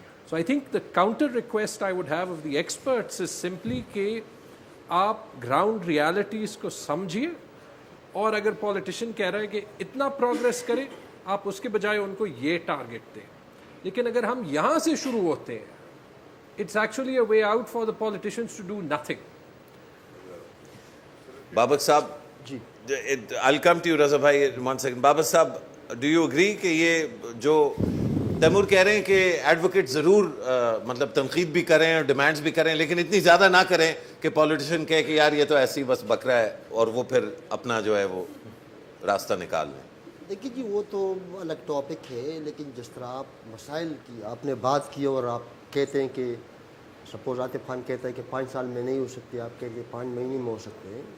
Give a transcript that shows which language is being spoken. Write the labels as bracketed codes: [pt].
[en] so I think the counter request I would have of the experts is simply [ur] کہ آپ ground realities کو سمجھیے, اور اگر پولیٹیشین کہہ رہا ہے کہ اتنا پروگریس کریں, آپ اس کے بجائے ان کو یہ ٹارگیٹ دیں. لیکن اگر ہم یہاں سے شروع ہوتے ہیں, [en] It's actually a way out for the politicians to do nothing. Babak صاحب, I'll come to you, Raza bhai, 1 second. Babak صاحب, do you agree [ur] کہ یہ جو تیمور کہہ رہے ہیں کہ ایڈوکیٹ ضرور مطلب تنقید بھی کریں اور ڈیمانڈز بھی کریں لیکن اتنی زیادہ نہ کریں کہ پولیٹیشین کہے کہ یار یہ تو ایسی بس بکرا ہے اور وہ پھر اپنا جو ہے وہ راستہ نکال لیں. دیکھیے جی وہ تو الگ ٹاپک ہے, لیکن جس طرح آپ مسائل کی آپ نے بات کی اور آپ کہتے ہیں کہ سپوز عاطف خان کہتا ہے کہ 5 سال میں نہیں ہو سکتی, آپ کہتے ہیں 5 مہینے میں ہو سکتے ہیں.